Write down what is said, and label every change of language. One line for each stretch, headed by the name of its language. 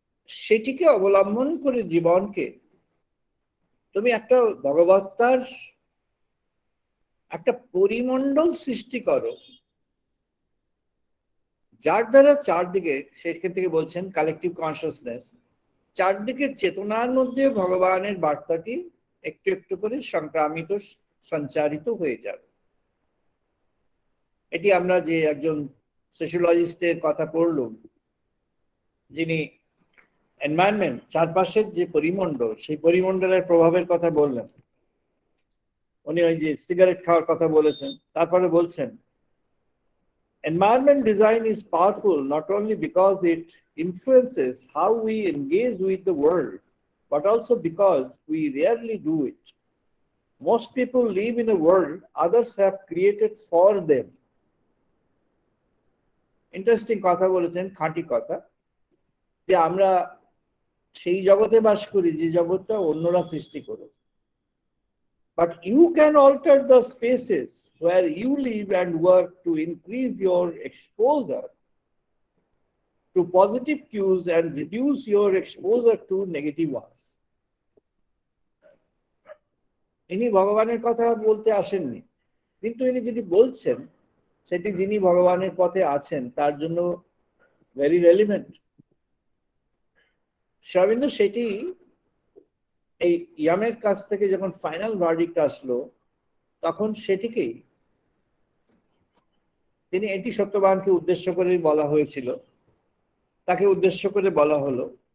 Bangla: সেটিকে অবলম্বন করে জীবনকে তুমি একটা ভগবত্তার একটা পরিমণ্ডল সৃষ্টি করো, যার দ্বারা চারদিকে, সেখান থেকে বলছেন কালেকটিভ কনসিয়াসনেস, চারদিকের চেতনার মধ্যে ভগবানের বার্তাটি একটু একটু করে সংক্রামিত, সঞ্চারিত হয়ে যাবে। এটি আমরা যে একজন সোশিওলজিস্টের কথা পড়লাম, যিনি এনভায়রনমেন্ট, চারপাশের যে পরিমণ্ডল, সেই পরিমণ্ডলের প্রভাবের কথা বললেন। উনি ওই যে সিগারেট খাওয়ার কথা বলেছেন, তারপরে বলছেন
English: environment design is powerful not only because it influences how we engage with the world, but also because we rarely do it. Most people live in a world others have created for them.
Bangla: Interesting কথা বলেছেন, খাঁটি কথা, যে আমরা সেই জগতে বাস করি যে জগৎটা অন্যরা সৃষ্টি করে।
English: But you can alter the spaces where you live and work to increase your exposure to positive cues and reduce your exposure to negative ones.
Bangla: ইনি ভগবানের কথা বলতে আসেননি, কিন্তু ইনি যদি বলছেন সেটি যিনি ভগবানের পথে আছেন তার জন্য
English: Very relevant.
Bangla: সর্বিন্দু সেটি এই ইয়ামের কাছ থেকে যখন ফাইনাল ভার্ডিক্ট আসলো, তখন সেটিকেই তিনি এটি সত্যবানকে উদ্দেশ্য করে বলা হয়েছিল, তাকে উদ্দেশ্য করে বলা হলো।